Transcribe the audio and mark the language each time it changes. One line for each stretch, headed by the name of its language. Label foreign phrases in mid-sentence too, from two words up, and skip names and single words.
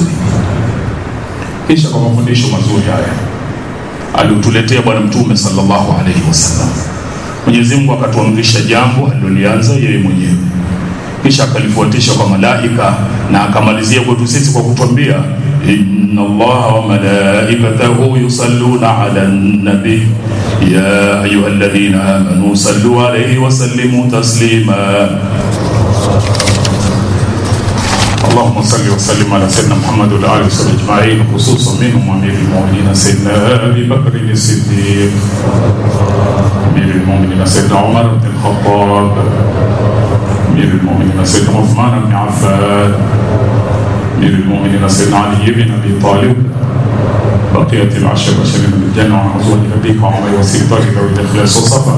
Swahili: Kisha kwa mafundisho mazuri haya alituletea Bwana Mtume
Arabic: صلى الله عليه وسلم,
Swahili: Mwenyezi Mungu akatuamrisha jambo alilolianza yeye mwenyewe, kisha akalifuatisha kwa malaika, na akamalizia kwetu sisi kwa kutuambia,
Arabic: إن الله وملائكته يصلون على النبي يا أيها الذين آمنوا صلوا عليه وسلموا تسليما. اللهم صل وسلم على سيدنا محمد وعلى اله وصحبه اجمعين، خصوصا منهم امير المؤمنين سيدنا ابي بكر الصديق، امير المؤمنين سيدنا عمر بن الخطاب، امير المؤمنين سيدنا عثمان بن عفان، امير المؤمنين سيدنا علي بن ابي طالب، بقية العشر بشرين بالجنة وعن أزواج أبيك وعمر وسيطرك ذوي الإخلاص والصفا.